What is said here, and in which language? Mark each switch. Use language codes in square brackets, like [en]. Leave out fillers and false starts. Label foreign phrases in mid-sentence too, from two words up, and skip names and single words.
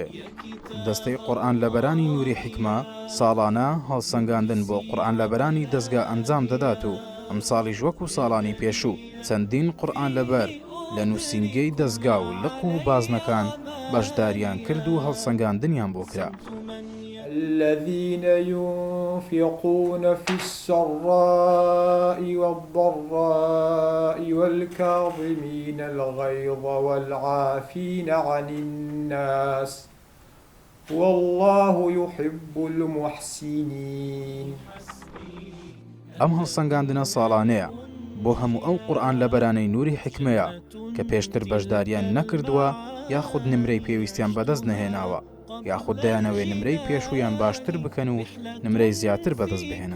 [ckb] دەستەی قورئان لەبەرانی نووری حیکمە ساڵانە هەڵسەنگاندن بۆ قورئان لەبەرانی دەستگا ئەنجام دەدات و ئەم ساڵیش وەکو ساڵانی پێشوو چەندین قورئان لەبەر لە نووسینگەی دەستگا و لق و بازنەکان بەشداریان کرد و هەڵسەنگاندنیان بۆ کرا. [ar] الذين ينفقون في السراء والضراء والكاظمين الغيظ والعافين عن الناس والله يحب المحسنين. [ckb] ئەم هەڵسەنگاندنە ساڵانەیە بۆ هەموو ئەو قورئان لەبەرانەی نووری حیکمەیە کە پێشتر بەشداریان نەکردووە یاخود نمرەی پێویستیان بەدەست نەهێناوە یاخود دەیانەوێ نمرەی پێشوویان باشتر بکەن و نمرەی زیاتر بەدەست بهێنن.